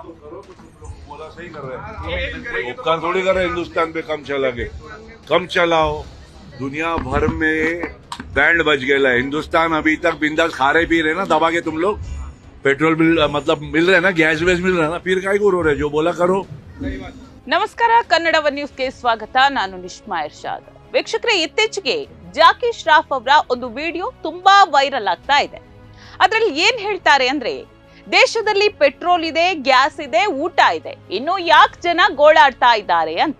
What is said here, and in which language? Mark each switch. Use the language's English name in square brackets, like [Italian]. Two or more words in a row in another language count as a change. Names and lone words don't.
[Hindi] बोला सही कर रहे हैं, उपकार थोड़ी कर रहे हैं हिंदुस्तान पे कम चला के, कम चलाओ। दुनिया भर में बैंड बज गया है, हिंदुस्तान अभी तक बिंदास खा रहे पी रहे ना दबा के। तुम लोग पेट्रोल बिल मतलब मिल रहे ना, गैस वेस मिल रहा है ना, फिर काय को रो रहे, जो बोला करो। [Kannada] ನಮಸ್ಕಾರ, ಕನ್ನಡ ನ್ಯೂಸ್ಗೆ ಸ್ವಾಗತ. ನಾನು ನಿಶ್ಮಾ ಇರ್ಷಾದ್. ವೀಕ್ಷಕರೇ, ಇತ್ತೀಚೆಗೆ ಜಾಕಿ ಶ್ರಾಫ್ ಅವರ ಒಂದು ವಿಡಿಯೋ ತುಂಬಾ ವೈರಲ್ ಆಗ್ತಾ ಇದೆ. ಅದರಲ್ಲಿ ಏನ್ ಹೇಳ್ತಾರೆ ಅಂದ್ರೆ, ದೇಶದಲ್ಲಿ ಪೆಟ್ರೋಲ್ ಇದೆ, ಗ್ಯಾಸ್ ಇದೆ, ಊಟ ಇದೆ, ಇನ್ನು ಯಾಕೆ ಜನ ಗೋಳಾಡ್ತಾ ಇದ್ದಾರೆ ಅಂತ.